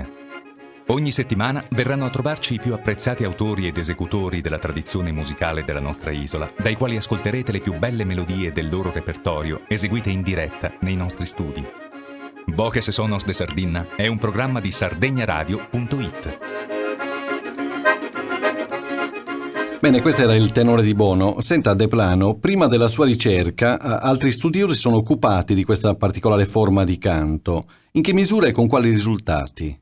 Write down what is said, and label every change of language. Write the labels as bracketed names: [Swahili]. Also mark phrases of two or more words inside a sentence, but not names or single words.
[Italian] Ogni settimana verranno a trovarci i più apprezzati autori ed esecutori della tradizione musicale della nostra isola, dai quali ascolterete le più belle melodie del loro repertorio eseguite in diretta nei nostri studi. Voces e Sonos de Sardinna è un programma di sardegnaradio.it. Bene, questo era il tenore di Bono. Senta, De Plano, prima della sua ricerca, altri studiosi sono occupati di questa particolare forma di canto. In che misura e con quali risultati?